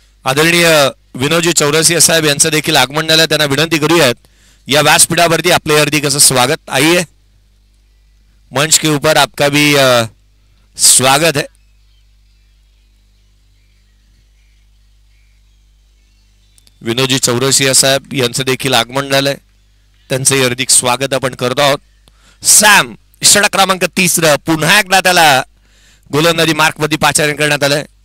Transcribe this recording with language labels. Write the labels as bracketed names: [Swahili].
[Marathi] आदरणीय विनोदजी चौरसिया साहेब यांचं देखील आगमन झालं. त्यांना विनंती करूयात या व्यासपीठावरती आपले हार्दिक असं स्वागत. [Hindi] आइए मंच के ऊपर आपका भी स्वागत है. [Marathi] विनोदजी चौरसिया साहेब यांचं देखील आगमन झालंय. त्यांचं हार्दिक स्वागत आपण करत आहोत. सॅम षटक क्रमांक 3 पुन्हा एकदा त्याला गोलंदाजी मार्कमध्ये पाचारण करण्यात आलंय.